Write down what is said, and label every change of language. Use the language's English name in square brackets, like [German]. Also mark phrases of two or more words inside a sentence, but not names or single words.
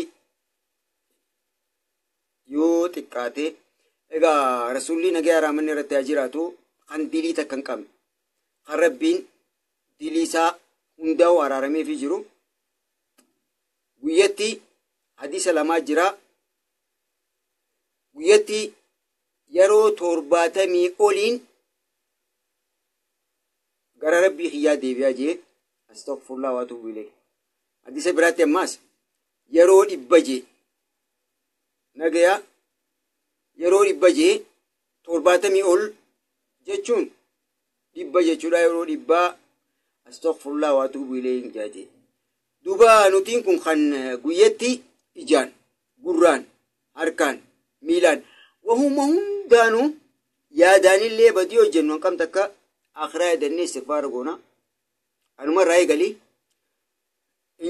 [Oromo] yoo xiqqaate egaa rasuulli nagaa raamanni irratti haa jiraatu kan dilii takka hin qabne kan rabbiin dilii isaa hundaa'u araarameefii jiru guyyatti hadiisa lamaa jira guyyatti yeroo 70 oliin gara rabbii xiyyaa deebi'aa jee [Arabic] أستغفر الله وأتوب إليه [Oromo] hadiisa biraatti ammaas yeroo 100 jee nagaya yeroo 100 jee 70 ol jechuun 100 jechuudha yeroo 100 [Arabic] أستغفر الله وأتوب إليه [Oromo] jaaje duba nutiin kun kan guyyatti ijaan gurraan harkaan miilaan wahuma hundaanu yaadaanillee badii hojjennu kam takka akhiraa yaadannee istighfaar goona anuma irraa eegalii hin